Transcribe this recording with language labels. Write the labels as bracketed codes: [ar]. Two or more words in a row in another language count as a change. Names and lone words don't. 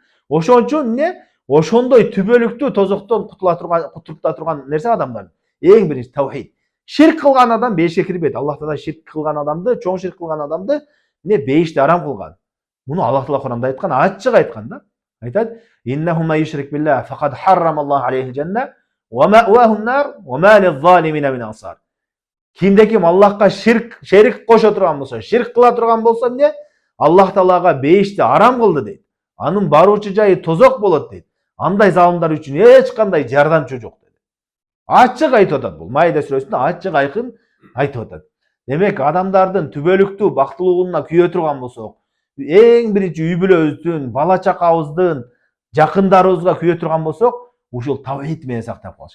[ky] Ошон үчүн эмне? Ошондой түбөлүктүү тозоктон кутулуп турган нерсе адамдар. Эң биринчи таухид. Ширк кылган адам бейишке кирбейт. Аллах Таала ширк кылган адамды, чоң ширк кылган адамды эмне бейишти арам кылган. Муну Аллах Таала Куранда айткан, ачык айткан да. Айтат: [ar] "إنه من يشرك بالله فقد حرم الله عليه الجنة ومأواه النار وما للظالمين من أنصار." [ky] Кимде ким Аллахка шерик кошо турган болсо, ширк кыла турган болсо эмне? Аллах Таалага бейишти арам кылды дейт. Анын баруучу жайы тозок болот дейт. Андай залымдар үчүн эч кандай жардамчы жок дейт. Ачык айтып атат бул. Майда сүрөсүндө ачык айкын айтып атат. Демек, адамдардын түбөлүктүү бактылуулугуна күйө турган болсок, эң биринчи үй бүлөбүздүн, бала чакабыздын, жакындарыбызга күйө турган болсок, ушул таухид менен сактап калыш.